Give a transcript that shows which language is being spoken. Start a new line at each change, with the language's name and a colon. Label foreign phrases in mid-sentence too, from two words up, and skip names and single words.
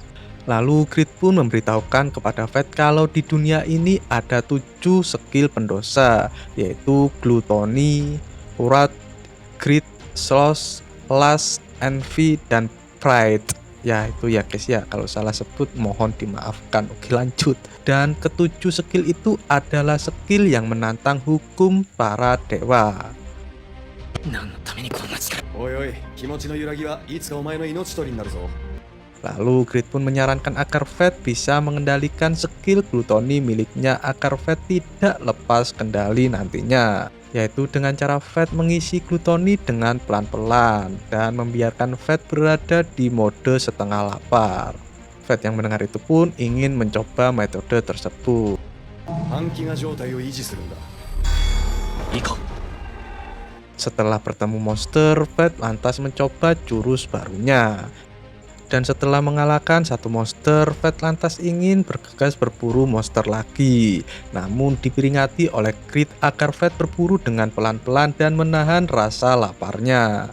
Indonesian: Lalu Grid pun memberitahukan kepada Fat kalau di dunia ini ada 7 skill pendosa, yaitu Gluttony, Wrath, Greed, Sloth, Lust, Envy, dan Pride. Ya itu ya guys ya, kalau salah sebut mohon dimaafkan. Oke lanjut. Dan ketujuh skill itu adalah skill yang menantang hukum para dewa.
Japanese: 何のためにこんな力。おいおい、気持ちの揺らぎはいつかお前の命取りになるぞ。
Indonesian: Lalu Grid pun menyarankan agar Fat bisa mengendalikan skill Gluttony miliknya agar Fat tidak lepas kendali nantinya, yaitu dengan cara Fat mengisi Gluttony dengan pelan-pelan dan membiarkan Fat berada di mode setengah lapar. Fat yang mendengar itu pun ingin mencoba metode tersebut.
Japanese: 半飢餓状態を維持するんだ。行こう。
Indonesian: Setelah bertemu monster, Fat lantas mencoba jurus barunya. Dan setelah mengalahkan satu monster, Fat lantas ingin bergegas berburu monster lagi. Namun diperingati oleh Grid agar Fat berburu dengan pelan-pelan dan menahan rasa laparnya.